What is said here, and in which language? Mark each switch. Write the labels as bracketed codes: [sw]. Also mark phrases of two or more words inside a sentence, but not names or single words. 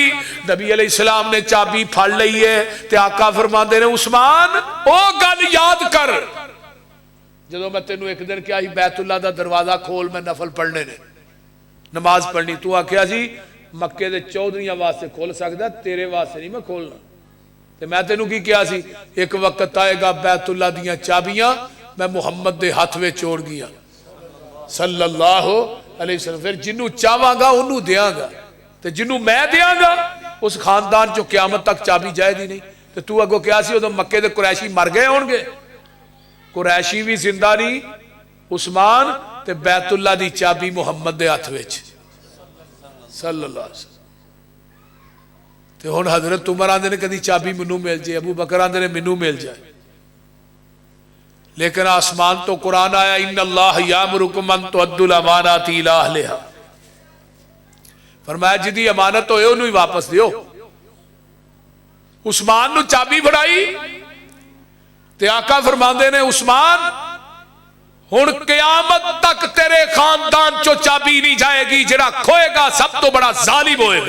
[pa] نبی علیہ السلام نے چابی پھڑ لئی اے تے آقا فرماندے نے عثمان او گل یاد کر جدوں میں تینوں اک دن کیہا بیت اللہ دا دروازہ کھول میں نفل پڑھنے نے نماز پڑھنی، توں آکھیا سی مکے دے چوہدریاں واسطے کھول سکدا تیرے واسطے نئیں میں کھولنا. تے میں تینوں کی کیہا سی اک وقت آئے گا بیت اللہ دیاں چابیاں میں محمد دے ہتھ وچ چھوڑ گیا [ar] صلى الله عليه وسلم. [pa] فیر جنہوں چاہواں گا اوہنوں دیواں گا تے جنہوں میں دیواں گا اس خاندان چوں قیامت تک چابی جائے گی نئیں. تو توں اگوں کیہا سی اودوں مکے دے قریشی مر گئے ہون گے، قریشی وی زندہ نئیں، عثمان تے بیت اللہ دی چابی محمد دے ہتھ وچ [ar] صلى الله عليه وسلم. [pa] تے ہن حضرت عمر آکھدے نے کدی چابی مینوں مل جائے، ابو بکر آکھدے نے مینوں مل جائے، لیکن اسمان توں قرآن آیا [ar] إن الله يأمركم أن تؤدوا الأمانات إلى أهلها, [pa] ، فرمایا جیہدی امانت ہووے اوہنوں ای واپس دیو. عثمان نوں چابی پھڑائی تے آقا فرماندے نے عثمان ہن قیامت تک تیرے خاندان چوں چابی نئیں جائے گی، جیہڑا کھوئے گا سب توں وڈا ظالم ہووے گا.